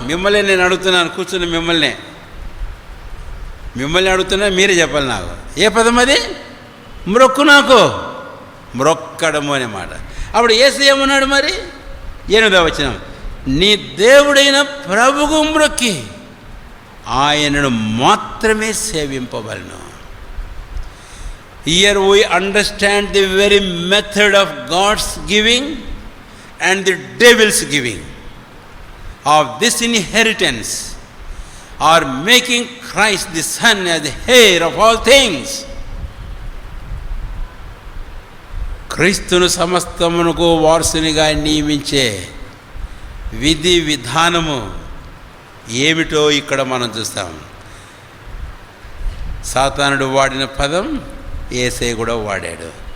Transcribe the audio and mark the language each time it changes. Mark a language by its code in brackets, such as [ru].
[te] మిమ్మల్ని నేను అడుగుతున్నాను, కూర్చుని మిమ్మల్ని అడుగుతున్నా, మీరే చెప్పాలి నాకు. ఏ పదం అది? మ్రొక్కు నాకు, మ్రొక్కడము అనే మాట. అప్పుడు యేసు ఏమన్నాడు మరి? 8వ వచనం, నీ దేవుడైన ప్రభువు మ్రొక్కి ఆయనను మాత్రమే సేవింపవలను. [en] Here we understand the very method of God's giving and the devil's giving of this inheritance, or making Christ the Son as the heir of all things. [te] క్రీస్తును సమస్తమునకు వారసునిగా నియమించే విధి విధానము ఏమిటో ఇక్కడ మనం చూస్తాం. సాతానుడు వాడిన పదం యేసయ్య కూడా వాడాడు.